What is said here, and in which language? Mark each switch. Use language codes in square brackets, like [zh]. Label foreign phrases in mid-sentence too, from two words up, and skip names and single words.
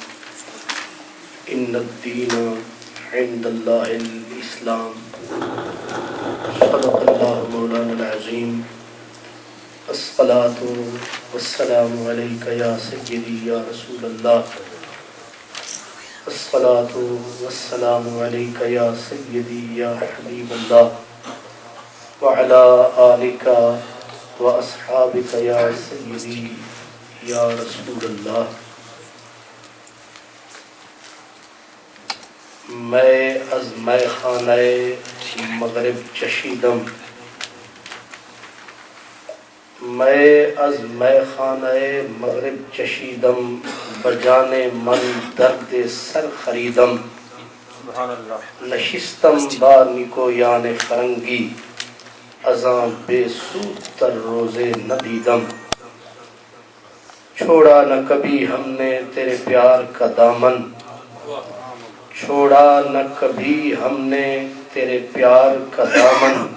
[ar] إن الدين عند الله الإسلام صدق الله مولانا العظيم الصلاة والسلام عليك يا سيدي يا رسول الله الصلاة والسلام عليك يا سيدي يا حبيب الله وعلى آلك وأصحابك يا سيدي يا رسول الله. [fa] میں از میخانہ مغرب چشیدم، میں از میخانہ مغرب چشیدم، بجانے من درد سر خریدم. نشستم با نیکو یان فرنگی، ازاں بے سود تر روزے نہ دیدم. [ur] چھوڑا نہ کبھی ہم نے تیرے پیار کا دامن، چھوڑا نہ کبھی ہم نے تیرے پیار کا دامن.